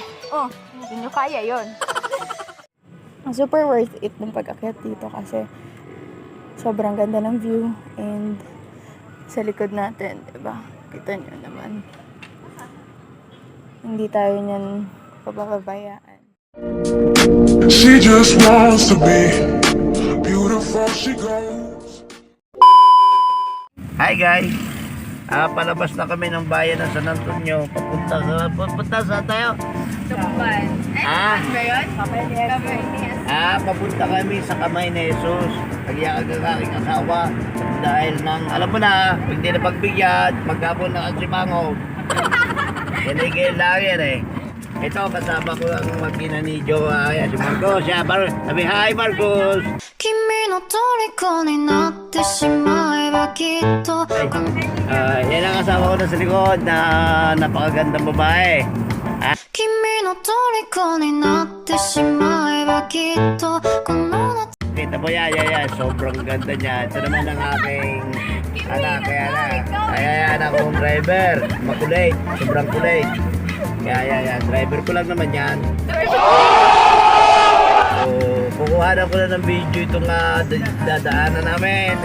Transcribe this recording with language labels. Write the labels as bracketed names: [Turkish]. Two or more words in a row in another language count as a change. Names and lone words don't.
[Filipino] Oh, hindi nyo kaya yun. [English] Super worth it [Filipino] ng pag-akyat dito kasi sobrang ganda ng view and sa likod natin, diba? Kita nyo naman. Hindi tayo niyan pababayaan. [English] She just wants to be beautiful, she goes. Hi guys. [Filipino] Palabas na kami ng bayan ng San Antonio. Papunta saan tayo? Tukuban. Ba yun? Camarines. Papunta kami sa Kamay ni Jesus. Nagyakag ang aking asawa. Dahil nang, alam mo na, pag hindi na pagbigyan, maghapon na ang simango. Yan ay kailangan eh. Ito, kasama ko ang mag-ina ni Joe, si Marcos. Sabi, hi Marcos! [Japanese] 君の虜になってしまえばきっと [Filipino] Yan ang kasama ko na sa likod na napakagandang babae. [Japanese] 君の虜になってしまえばきっとこの夏 [Filipino] Kita mo yan. Sobrang ganda niya. Ito naman ang aking anak. Ayan akong driver. Makulit. Sobrang kulit. Kaya driver ko lang naman yan. So, kukuha na ko na ng video itong dadaanan namin.